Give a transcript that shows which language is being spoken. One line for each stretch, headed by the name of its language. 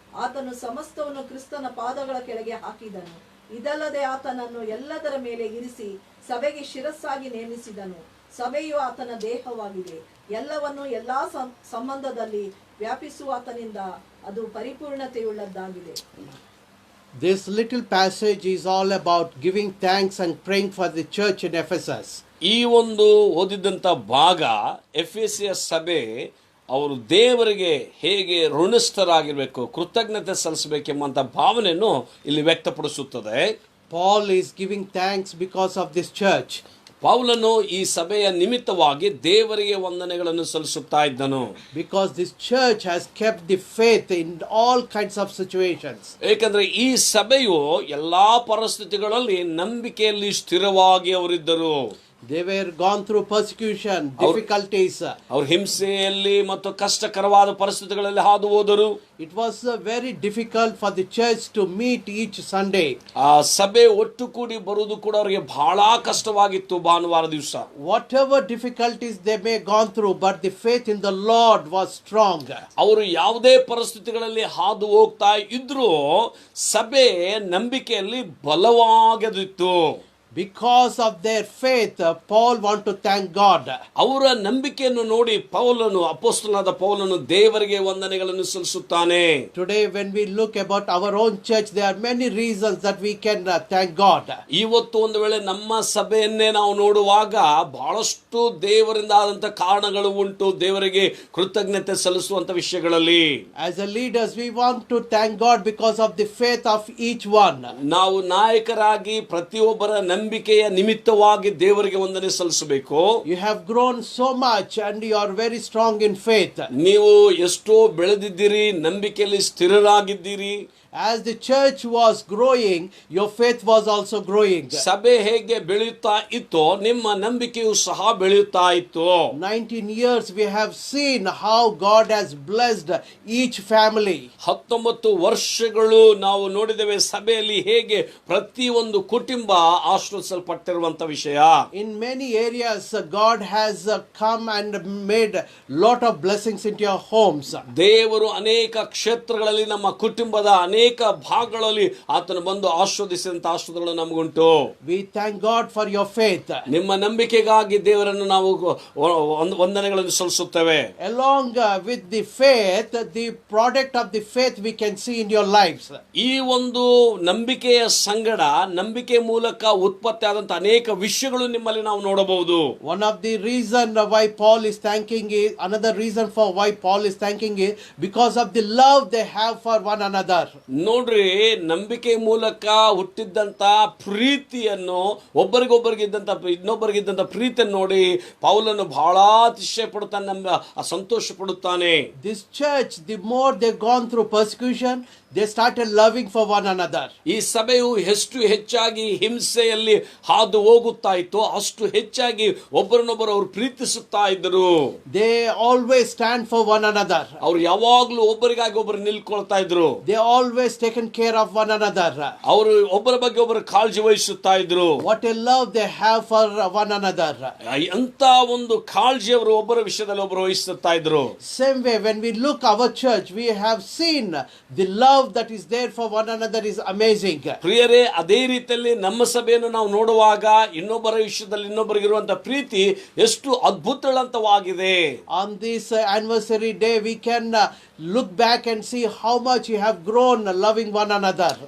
Kannada: ಆತನು ಸಮಸ್ತವನ್ನು ಕ್ರಿಸ್ತನ ಪಾದಗಳ ಕೆಳಗೆ ಹಾಕಿದನು. ಇದಲ್ಲದೆ ಆತನನ್ನು ಎಲ್ಲದರ ಮೇಲೆ ಇರಿಸಿ ಸಭೆಗೆ ಶಿರಸ್ಸಾಗಿ ನೇಮಿಸಿದನು. ಸಭೆಯು ಆತನ ದೇಹವಾಗಿದೆ. ಎಲ್ಲವನ್ನು ಎಲ್ಲಾ ಸಂಬಂಧದಲ್ಲಿ ವ್ಯಾಪಿಸುವ ಆತನಿಂದ ಅದು ಪರಿಪೂರ್ಣತೆಯುಳ್ಳದ್ದಾಗಿದೆ.
English: This little passage is all about giving thanks and praying for the church in Ephesus.
Kannada: ಈ ಒಂದು ಓದಿದಂಥ ಭಾಗ ಎಫೆಸಿಯ ಸಭೆ ಅವರು ದೇವರಿಗೆ ಹೇಗೆ ಋಣಸ್ಥರಾಗಿರಬೇಕು, ಕೃತಜ್ಞತೆ ಸಲ್ಲಿಸಬೇಕೆಂಬಂಥ ಭಾವನೆಯನ್ನು ಇಲ್ಲಿ ವ್ಯಕ್ತಪಡಿಸುತ್ತದೆ.
English: Paul is giving thanks because of this church.
Kannada: ಪೌಲನು ಈ ಸಭೆಯ ನಿಮಿತ್ತವಾಗಿ ದೇವರಿಗೆ ವಂದನೆಗಳನ್ನು ಸಲ್ಲಿಸುತ್ತಾ ಇದ್ದನು.
English: Because this church has kept the faith in all kinds of situations.
Kannada: ಏಕೆಂದರೆ ಈ ಸಭೆಯು ಎಲ್ಲಾ ಪರಿಸ್ಥಿತಿಗಳಲ್ಲಿ ನಂಬಿಕೆಯಲ್ಲಿ ಸ್ಥಿರವಾಗಿ ಅವರಿದ್ದರು.
English: They were gone through persecution, difficulties.
Kannada: ಅವರು ಹಿಂಸೆಯಲ್ಲಿ ಮತ್ತು ಕಷ್ಟಕರವಾದ ಪರಿಸ್ಥಿತಿಗಳಲ್ಲಿ ಹಾದು ಹೋದರು.
English: It was very difficult for the church to meet each Sunday.
Kannada: ಆ ಸಭೆ ಒಟ್ಟು ಕೂಡಿ ಬರುವುದು ಕೂಡ ಅವರಿಗೆ ಬಹಳ ಕಷ್ಟವಾಗಿತ್ತು ಭಾನುವಾರ ದಿವಸ.
English: Whatever difficulties they may gone through, but the faith in the Lord was strong.
Kannada: ಅವರು ಯಾವುದೇ ಪರಿಸ್ಥಿತಿಗಳಲ್ಲಿ ಹಾದು ಹೋಗ್ತಾ ಇದ್ರು, ಸಭೆ ನಂಬಿಕೆಯಲ್ಲಿ ಬಲವಾಗಿತ್ತು.
English: Because of their faith, Paul want to thank God.
Kannada: ಅವರ ನಂಬಿಕೆಯನ್ನು ನೋಡಿ ಅಪೊಸ್ತಲನಾದ ಪೌಲನು ದೇವರಿಗೆ ವಂದನೆಗಳನ್ನು ಸಲ್ಲಿಸುತ್ತಾನೆ.
English: Today when we look about our own church, there are many reasons that we can thank God.
Kannada: ಇವತ್ತು ಒಂದು ವೇಳೆ ನಮ್ಮ ಸಭೆಯನ್ನೇ ನಾವು ನೋಡುವಾಗ ಬಹಳಷ್ಟು ದೇವರಿಂದ ಆದಂತ ಕಾರಣಗಳು ಉಂಟು ದೇವರಿಗೆ ಕೃತಜ್ಞತೆ ಸಲ್ಲಿಸುವಂತ ವಿಷಯಗಳಲ್ಲಿ.
English: As a leaders, we want to thank God because of the faith of each one.
Kannada: ನಾವು ನಾಯಕರಾಗಿ ಪ್ರತಿಯೊಬ್ಬರ ನಂಬಿಕೆಯ ನಿಮಿತ್ತವಾಗಿ ದೇವರಿಗೆ ವಂದನೆ ಸಲ್ಲಿಸಬೇಕು.
English: You have grown so much and you are very strong in faith.
Kannada: ನೀವು ಎಷ್ಟೋ ಬೆಳೆದಿದ್ದೀರಿ, ನಂಬಿಕೆಯಲ್ಲಿ ಸ್ಥಿರರಾಗಿದ್ದೀರಿ.
English: As the church was growing, your faith was also growing.
Kannada: ಸಭೆ ಹೇಗೆ ಬೆಳೆಯುತ್ತಾ ಇತ್ತೋ ನಿಮ್ಮ ನಂಬಿಕೆಯು ಸಹ ಬೆಳೆಯುತ್ತಾ ಇತ್ತು.
English: 19 years we have seen how God has blessed each family.
Kannada: 19 ವರ್ಷಗಳು ನಾವು ನೋಡಿದ್ದೇವೆ ಸಭೆಯಲ್ಲಿ ಹೇಗೆ ಪ್ರತಿಯೊಂದು ಕುಟುಂಬ ಆಶೀರ್ವದಿಸಲ್ಪಟ್ಟಿರುವಂತ ವಿಷಯ.
English: In many areas, God has come and made lot of blessings into your homes.
Kannada: ದೇವರು ಅನೇಕ ಕ್ಷೇತ್ರಗಳಲ್ಲಿ ನಮ್ಮ ಕುಟುಂಬದ ಅನೇಕ ಭಾಗಗಳಲ್ಲಿ ಆತನು ಬಂದು ಆಶೀರ್ವದಿಸಿದಂತ ಆಶೀರ್ವಾದಗಳು ನಮಗುಂಟು.
English: We thank God for your faith.
Kannada: ನಿಮ್ಮ ನಂಬಿಕೆಗಾಗಿ ದೇವರನ್ನು ನಾವು ವಂದನೆಗಳನ್ನು ಸಲ್ಲಿಸುತ್ತೇವೆ.
English: Along with the faith, the product of the faith we can see in your lives.
Kannada: ಈ ಒಂದು ನಂಬಿಕೆಯ ಸಂಗಡ ನಂಬಿಕೆ ಮೂಲಕ ಉತ್ಪತ್ತಿ ಆದಂತ ಅನೇಕ ವಿಷಯಗಳು ನಿಮ್ಮಲ್ಲಿ ನಾವು ನೋಡಬಹುದು.
English: One of the reason why Paul is thanking is, another reason for why Paul is thanking is because of the love they have for one another.
Kannada: ನೋಡ್ರಿ, ನಂಬಿಕೆ ಮೂಲಕ ಹುಟ್ಟಿದ್ದಂತ ಪ್ರೀತಿಯನ್ನು ಇನ್ನೊಬ್ಬರಿಗಿದ್ದಂತ ಪ್ರೀತಿಯನ್ನು ನೋಡಿ ಪೌಲನು ಬಹಳ ಅತಿಶಯ ಪಡುತ್ತಾನೆ, ಸಂತೋಷ ಪಡುತ್ತಾನೆ.
English: This church, the more they gone through persecution, they started loving for one another.
Kannada: ಈ ಸಭೆಯು ಎಷ್ಟು ಹೆಚ್ಚಾಗಿ ಹಿಂಸೆಯಲ್ಲಿ ಹಾದು ಹೋಗುತ್ತಾ ಇತ್ತು, ಅಷ್ಟು ಹೆಚ್ಚಾಗಿ ಒಬ್ಬರನ್ನೊಬ್ಬರು ಅವರು ಪ್ರೀತಿಸುತ್ತಾ ಇದ್ದರು.
English: They always stand for one another.
Kannada: ಅವರು ಯಾವಾಗ್ಲೂ ಒಬ್ಬರಿಗಾಗಿ ಒಬ್ಬರು ನಿಲ್ಕೊಳ್ತಾ ಇದ್ರು.
English: They always taken care of one another.
Kannada: ಅವರು ಒಬ್ಬರ ಬಗ್ಗೆ ಒಬ್ಬರು ಕಾಳಜಿ ವಹಿಸುತ್ತಾ ಇದ್ರು.
English: What a love they have for one another.
Kannada: ಅಂತ ಒಂದು ಕಾಳಜಿ ಅವರು ಒಬ್ಬರ ವಿಷಯದಲ್ಲಿ ಒಬ್ಬರು ವಹಿಸುತ್ತಾ ಇದ್ರು.
English: Same way, when we look our church, we have seen the love that is there for one another is amazing.
Kannada: ಪ್ರಿಯರೇ, ಅದೇ ರೀತಿಯಲ್ಲಿ ನಮ್ಮ ಸಭೆಯನ್ನು ನಾವು ನೋಡುವಾಗ ಇನ್ನೊಬ್ಬರ ವಿಷಯದಲ್ಲಿ ಇನ್ನೊಬ್ಬರಿಗಿರುವಂತ ಪ್ರೀತಿ ಎಷ್ಟು ಅದ್ಭುತವಾಗಿದೆ.
English: On this anniversary day, we can look back and see how much you have grown loving one another.